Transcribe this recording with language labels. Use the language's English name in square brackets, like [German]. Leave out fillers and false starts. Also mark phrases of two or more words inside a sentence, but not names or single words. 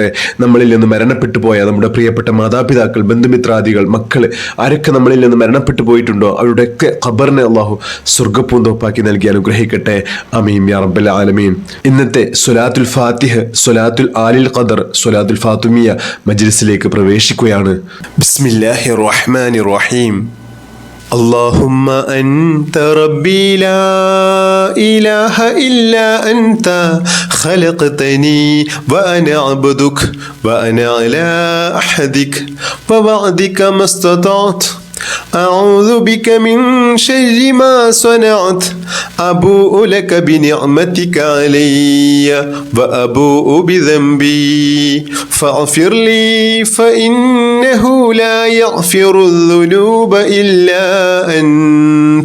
[Malayalam] നമ്മളിൽ നിന്ന് മരണപ്പെട്ടു പോയ നമ്മുടെ പ്രിയപ്പെട്ട മാതാപിതാക്കൾ, ബന്ധുമിത്രാദികൾ, മക്കള് ആരൊക്കെ നമ്മളിൽ നിന്ന് മരണപ്പെട്ടു പോയിട്ടുണ്ടോ അവരുടെയൊക്കെ ഖബറിനെ അള്ളാഹു സ്വർഗ്ഗപ്പൂന്തോപ്പാക്കി നൽകി അനുഗ്രഹിക്കട്ടെ. [Arabic] آمين يا رب العالمين. [Malayalam] ഇന്നത്തെ സ്വലാത്തുൽ ഫാത്തിഹ്, സ്വലാത്തുൽ ആലിൽ ഖദർ, സ്വലാത്തുൽ ഫാത്തിമിയ മജ്ലിസിലേക്ക് പ്രവേശിക്കുകയാണ്. [Arabic] بسم الله الرحمن الرحيم. اللهم أنت ربي لا إله إلا أنت خلقتني وأنا عبدك وأنا على عهدك ووعدك ما استطعت أعوذ بك من شر ما صنعت أبوء لك بنعمتك علي وأبوء بذنبي فاغفر لي فإنه لا يغفر الذنوب إلا أنت.